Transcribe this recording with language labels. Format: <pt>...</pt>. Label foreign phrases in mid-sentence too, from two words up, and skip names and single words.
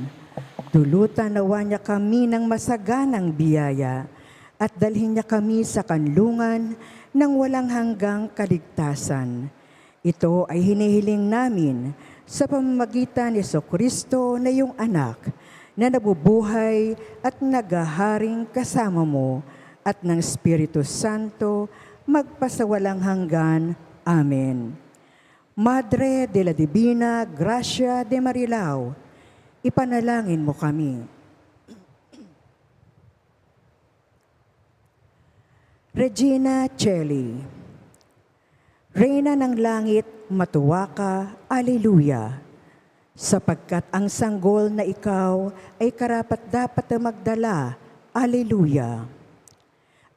<tl>Dulutan nawa niya kami ng masaganang biyaya at dalhin niya kami sa kanlungan ng walang hanggang kaligtasan. Ito ay hinihiling namin sa pamamagitan ni Jesucristo na iyong anak na nabubuhay at naghaharing kasama mo at ng Espiritu Santo magpasawalang hanggan. Amen. Madre de la Divina Gracia de Marilao, ipanalangin mo kami. Regina Celli, Reyna ng langit, matuwa ka, Alleluia, sapagkat ang sanggol na ikaw ay karapat-dapat na magdala, Alleluia.</tl>